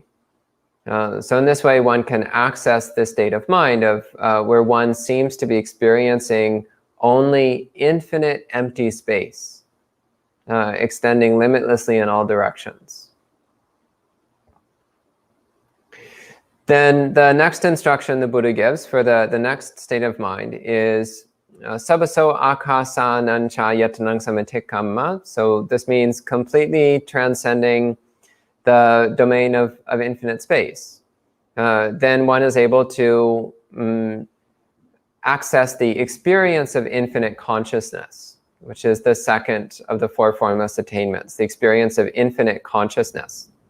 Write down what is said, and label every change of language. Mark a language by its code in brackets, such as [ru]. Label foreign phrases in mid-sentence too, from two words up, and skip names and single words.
[en] So in this way, one can access this state of mind of where one seems to be experiencing only infinite empty space, extending limitlessly in all directions. Then the next instruction the Buddha gives for the next state of mind is [pi] Suddhaso akasa nancha yatanang samatikkamma. [en] So this means completely transcending the domain of infinite space. Then one is able to access the experience of infinite consciousness, which is the second of the four formless attainments, the experience of infinite consciousness.